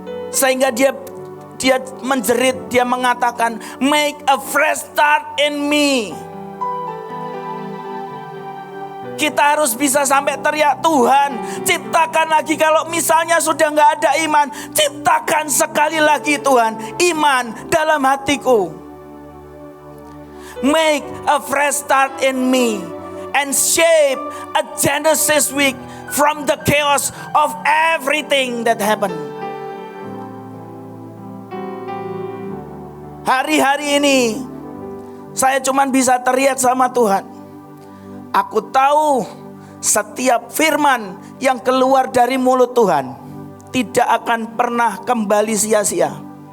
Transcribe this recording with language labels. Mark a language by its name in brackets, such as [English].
[Indonesian] Sehingga dia menjerit, dia mengatakan, [English] make a fresh start in me. [Indonesian] Kita harus bisa sampai teriak, Tuhan ciptakan lagi. Kalau misalnya sudah gak ada iman, ciptakan sekali lagi Tuhan iman dalam hatiku. [English] Make a fresh start in me and shape a Genesis week from the chaos of everything that happened. [Indonesian] Hari-hari ini saya cuma bisa teriak sama Tuhan. Aku tahu setiap firman yang keluar dari mulut Tuhan tidak akan pernah kembali sia-sia.